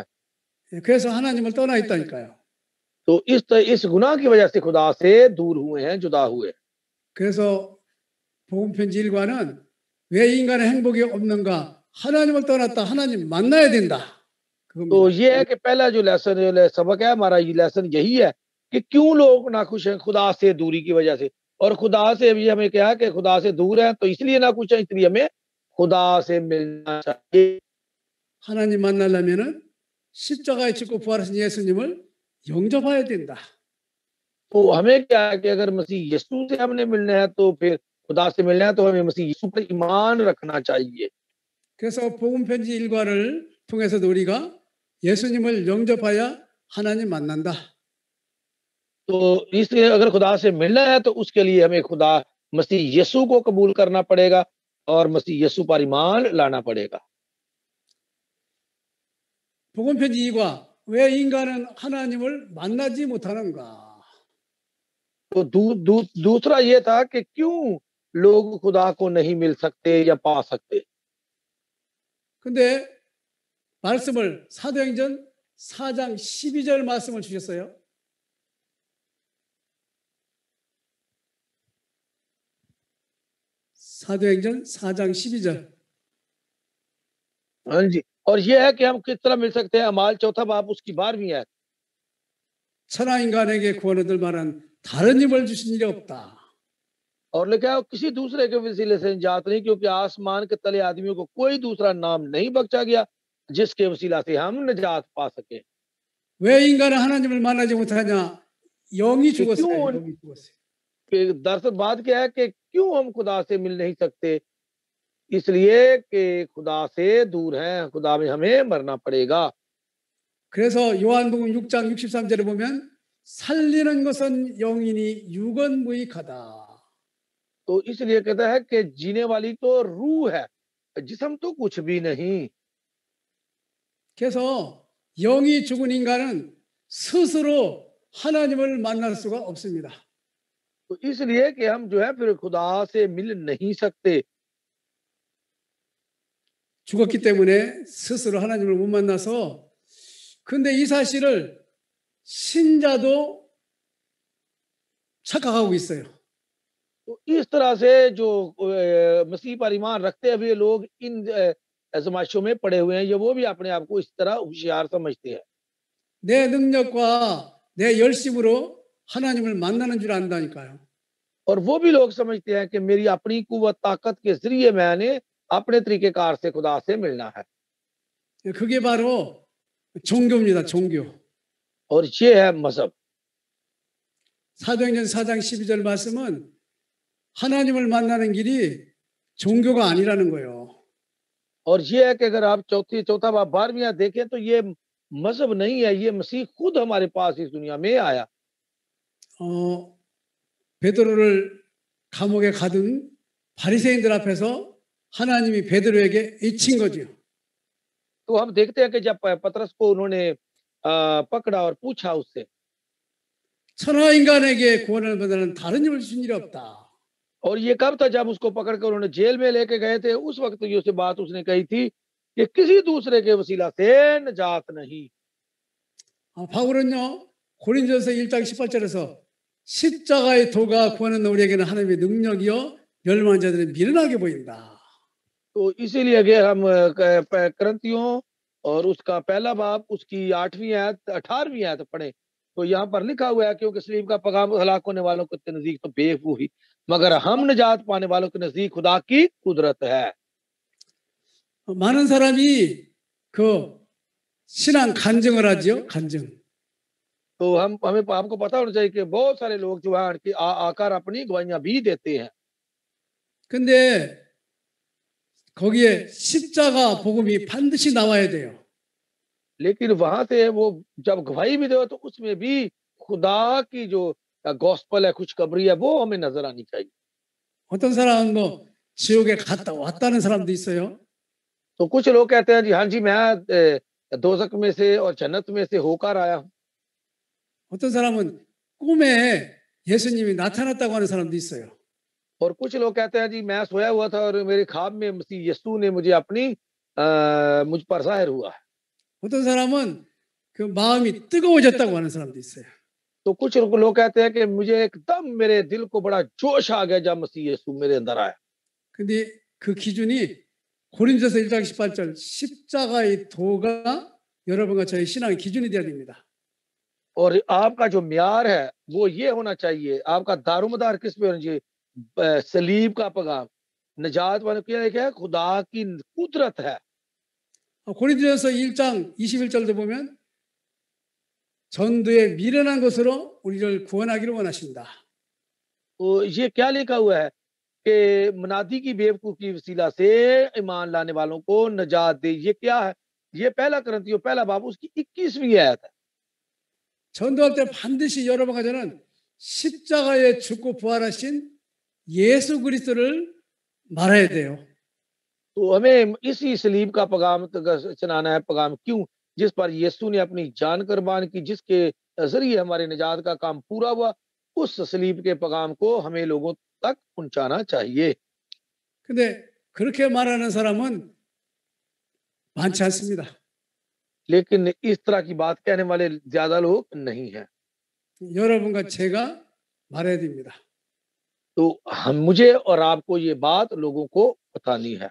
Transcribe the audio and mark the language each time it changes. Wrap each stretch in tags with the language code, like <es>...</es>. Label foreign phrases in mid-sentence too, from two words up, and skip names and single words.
<ko>그래서 하나님을 떠나 있다니까요.</ko> <ur>تو اس گناہ کی وجہ سے خدا سے دور ہوئے ہیں، جدا ہوئے.</ur> <ko>그래서 복음 편지 1과는 왜 인간의 행복이 없는가? 하나님을 떠났다. 하나님 만나야 된다. तो 그겁니다.</ko> <ur>یہ ہے کہ پہلا جو سبق ہے ہمارا، یہ لیسن یہی ہے کہ کیوں لوگ ناخوش ہیں خدا سے دوری کی وجہ سے. اور خدا سے بھی ہمیں کیا ہے کہ خدا سے دور ہے، تو اس لیے ناخوش ہے، اس لیے ہمیں خدا سے ملنا چاہیے.</ur> <ko>하나님 만나려면은 십자가에 죽고 부활하신 예수님을 영접해야 된다.</ko> <ur>تو ہمیں کیا ہے کہ اگر مسیح یسوع سے ہم نے ملنا ہے، تو پھر خدا سے ملنا ہے، تو ہمیں مسیح یسوع پر ایمان رکھنا چاہیے.</ur> <ko>그래서 복음 편지 1과를 통해서도 우리가 예수님을 영접하여 하나님 만난다.</ko> <ur>تو اس لیے اگر خدا سے ملنا ہے، تو اس کے لیے ہمیں خدا مسیح یسوع کو قبول کرنا پڑے گا اور مسیح یسوع پر ایمان لانا پڑے گا.</ur> <ko>복음 편지 2과 왜 인간은 하나님을 만나지 못하는가?</ko> <ur>تو دوسرا یہ تھا کہ کیوں لوگ خدا کو نہیں مل سکتے یا پا سکتے.</ur> <ko>근데 말씀을 사도행전 4장 12절 말씀을 주셨어요. 사도행전 4장 12절.</ko> <ur>ہاں جی، اور یہ ہے کہ ہم کس طرح مل سکتے ہیں. اعمال 4 باب اس کی 12ویں ہے.</ur> <ko>천하 인간에게 구원 얻을 만한 다른 힘을 주신 일이 없다.</ko> <ur>اور لکھا ہے کسی دوسرے کے وسیلے سے نجات نہیں، کیونکہ آسمان کے تلے آدمیوں کو کوئی دوسرا نام نہیں بخشا گیا جس کے وسیلہ سے ہم نجات پا سکے.</ur> <ko>왜 인간은 하나님을 만나지 못하냐? 영이 죽었어요.</ko> <ur>क्यों</ur> <ko>영이 죽었어요.</ko> <ur>کہ دراصل بات کیا ہے کہ کیوں ہم خدا سے مل نہیں سکتے? اس لیے کہ خدا سے دور ہیں، خدا میں ہمیں مرنا پڑے گا.</ur> <ko>그래서 요한복음 6장 63절에 보면 살리는 것은 영이니 육은 무익하다.</ko> <ur>تو اس لیے کہتا ہے کہ جینے والی تو روح ہے، جسم تو کچھ بھی نہیں.</ur> <ko>그래서 영이 죽은 인간은 스스로 하나님을 만날 수가 없습니다.</ko> <ur>تو اس لیے کہ ہم جو ہے پھر خدا سے مل نہیں سکتے.</ur> <ko>죽었기 때문에 스스로 하나님을 못 만나서 근데 이 사실을 신자도 착각하고 있어요.</ko> <ur>تو اس طرح سے جو مسیح پر ایمان رکھتے ہوئے لوگ ان آزمائشوں میں پڑے ہوئے ہیں، یہ وہ بھی اپنے آپ کو اس طرح ہوشیار سمجھتے ہیں.</ur> <ko>내 능력과 내 열심으로 하나님을 만나는 줄 안다니까요.</ko> <ur>اور وہ بھی لوگ سمجھتے ہیں کہ میری اپنی قوت طاقت کے ذریعے میں نے اپنے طریقہ کار سے خدا سے ملنا ہے.</ur> <ko>그게 바로 종교입니다. 종교.</ko> <ur>اور یہ ہے مذہب.</ur> <ko>사도행전 4장 12절 말씀은 하나님을 만나는 길이 종교가 아니라는 거예요.</ko> <ur>اور یہ ہے کہ اگر آپ چوتھا باب 12ویں دیکھیں، تو یہ مذہب نہیں ہے، یہ مسیح خود ہمارے پاس اس دنیا میں آیا.</ur> <ko>베드로를 감옥에 가둔 바리새인들 앞에서 하나님이 베드로에게 잊힌 거죠.</ko> <ur>تو ہم دیکھتے ہیں کہ جب پطرس کو انہوں نے پکڑا اور پوچھا اس سے,</ur> <ko>천하 인간에게 구원을 받는 다른 힘을 주신 일이 없다.</ko> <ur>اور یہ کب تھا? جب اس کو پکڑ کر انہوں نے جیل میں لے کے گئے تھے، اس وقت یہ اس سے بات اس نے کہی تھی کہ کسی دوسرے کے وسیلہ سے نجات نہیں.</ur> <ko>바울은요 고린도전서 1장 18절에서 십자가의 도가 구하는 우리에게는 하나님의 능력이요 멸망한 자들은 미련하게 보인다.</ko> <ur>تو اسی لیے اگر ہم کرنتھیوں اور اس کا پہلا باب اس کی 8ویں آیت 18ویں آیت پڑھے، تو یہاں پر لکھا ہوا ہے کیونکہ صلیب کا پیغام ہلاک ہونے والوں کے نزدیک تو بیوقوفی، مگر ہم نجات پانے والوں کے نزدیک خدا کی قدرت ہے.</ur> <ko>많은 사람이 그 신앙 간증을 하죠. 간증.</ko> <ur>تو ہمیں آپ کو پتا ہونا چاہیے کہ بہت سارے لوگ جو ہے آ کر اپنی گواہیاں بھی دیتے ہیں.</ur> <ko>근데 거기에 십자가 복음이 반드시 나와야 돼요.</ko> <ur>لیکن وہاں سے وہ جب گواہی بھی دو، تو اس میں بھی خدا کی جو گاسپل ہے، خوشخبری ہے، وہ ہمیں نظر آنی چاہیے.</ur> <ko>어떤 사람은 뭐 지옥에 갔다 왔다는 사람도 있어요.</ko> <ur>تو کچھ لوگ کہتے ہیں جی ہاں جی میں دوزخ میں سے اور جنت میں سے ہو کر آیا ہوں.</ur> <ko>어떤 사람은 꿈에 예수님이 나타났다고 하는 사람도 있어요.</ko> <ur>اور کچھ لوگ کہتے ہیں جی میں سویا ہوا تھا اور میرے خواب میں مسیح یسوع نے مجھے مجھ پر ظاہر ہوا ہے.</ur> <ko>어떤 사람은 그 마음이 뜨거워졌다고 하는 사람도 있어요.</ko> <ur>تو کچھ لوگ کہتے ہیں کہ مجھے ایک دم میرے دل کو بڑا جوش آ گیا جب مسیح یسوع میرے اندر آیا.</ur> <ko>근데 그 기준이 고린도서 1장 18절 십자가의 도가 여러분과 저의 신앙의 기준이 되어야 됩니다.</ko> <ur>اور آپ کا جو معیار ہے وہ یہ ہونا چاہیے، آپ کا دارومدار کس پہ ہونا چاہیے? صلیب کا پیغام، نجات والے کیا ہے? خدا کی قدرت ہے.</ur> <ko>고린도전서 1장 21절도 보면 전도에 미련한 것으로 우리를 구원하기를 원하신다.</ko> <ur>تو یہ کیا لکھا ہوا ہے کہ منادی کی بیوقوف کی وسیلہ سے ایمان لانے والوں کو نجات دے. یہ کیا ہے? یہ پہلا کرنتھیوں پہلا باب اس کی 21ویں آیت ہے.</ur> <ko>전도할 때 반드시 여러분과 저는 십자가에 죽고 부활하신 예수 그리스도를 말해야 돼요.</ko> <ur>تو ہمیں اسی صلیب کا پیغام سنانا ہے. پیغام کیوں? جس پر یسوع نے اپنی جان قربان کی، جس کے ذریعے ہمارے نجات کا کام پورا ہوا، اس صلیب کے پیغام کو ہمیں لوگوں تک پہنچانا چاہیے.</ur> <ko>근데 그렇게 말하는 사람은 많지 않습니다.</ko> <ur>لیکن اس طرح کی بات کہنے والے زیادہ لوگ نہیں ہیں.</ur> <ko>여러분과 제가 말해야 됩니다.</ko> <ur>تو ہم مجھے اور آپ کو یہ بات لوگوں کو بتانی ہے.</ur>